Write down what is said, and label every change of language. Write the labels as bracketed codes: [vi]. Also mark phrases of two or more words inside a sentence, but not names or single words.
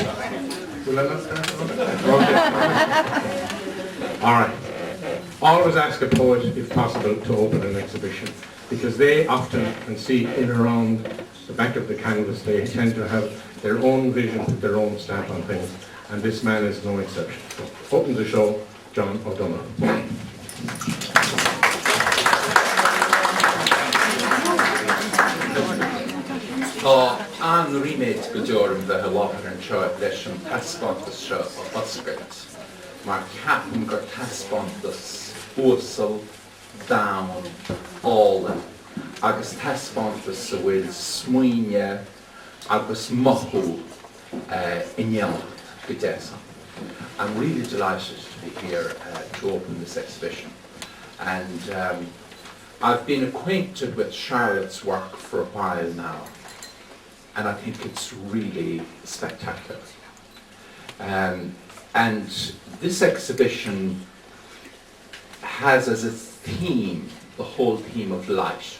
[en] Will I not start? Okay. All right. Always ask a poet, if possible, to open an exhibition, because they often can see in around the back of the canvas, they tend to have their own vision, their own stamp on things, and this man is no exception. So, open the show, John O'Donohue. [ga] An riméid go deorum bheit a láthar an seo leis an taspántas seo a oscailt, mar ceapan gur taspántas uasal, dam, ála, agus taspántas sa bhfuil smaoine agus mothú innealach go déasa. [en] I'm really delighted to be here to open this exhibition. And I've been acquainted with Charlotte's work for a while now. And I think it's really spectacular. And this exhibition has as its theme the whole theme of light.